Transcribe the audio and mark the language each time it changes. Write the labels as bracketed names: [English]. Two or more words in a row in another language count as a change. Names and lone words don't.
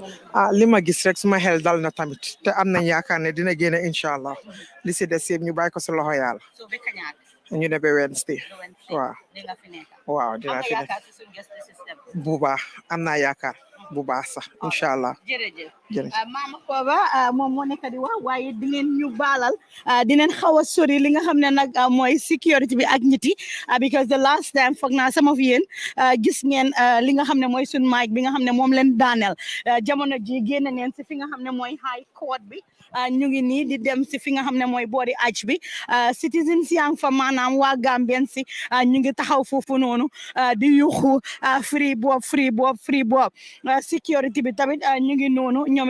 [Wolof] li ma gis rek suma xel dal na tamit te am nañ yaakaar ne dina génne [Arabic] إن شاء الله [Wolof] li si des yëpp ñu bàyyi ko si loxo yàlla ñu ne ba Wednesday waaw waaw dinaa fi nekk bu baax am naa yaakaar bu baax sax [Arabic] إن شاء الله [Wolof] jërëjëf Mama Kova moom moo nekk di wax waaye di leen ñu baalal dinañ xaw a sori li nga xam ne nag mooy sécurité bi ak ñiti [English] because the last time [Wolof] foog naa [English] some of [Wolof] yéen gis ngeen li nga xam ne mooy sun mic bi nga xam ne moom leen daaneel jamono ji génn neen si fi nga xam ne mooy [English] high court [Wolof] bi ñu ngi nii di dem si fi nga xam ne mooy boori aj bi citizens yang fa maanaam waa Gambien si ñu ngi taxaw foofu noonu di yuxu free bob sécurité bi tamit ñu ngi noonu ñoom